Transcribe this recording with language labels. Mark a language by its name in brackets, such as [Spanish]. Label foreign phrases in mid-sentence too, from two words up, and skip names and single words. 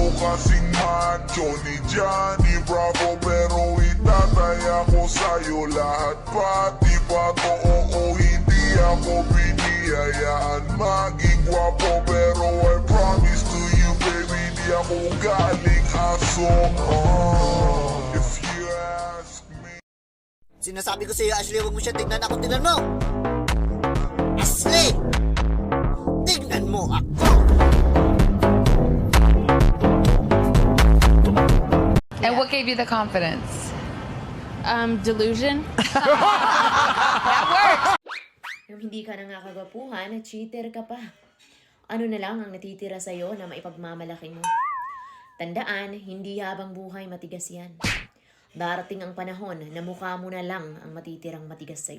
[Filipino] kasing macho ni Johnny Bravo, pero itataya ko sa'yo lahat. Pati ba to, oo, hindi ako biniyayaan maging gwapo, pero [English] I promise to you baby, [Filipino] di ako galing aso. [English] If you ask me. [Filipino] Sinasabi ko sa'yo, Ashley, huwag mo siya tignan. Ako tignan mo! Ashley! Tignan mo ako! [English] And what gave you the confidence? Delusion? [Filipino] Yung hindi ka na nga kagapuhan, cheater ka pa. Ano na lang ang natitira sa'yo na maipagmamalaki mo? Tandaan, hindi habang buhay matigas yan. Darating ang panahon na mukha mo na lang ang matitirang matigas sa'yo.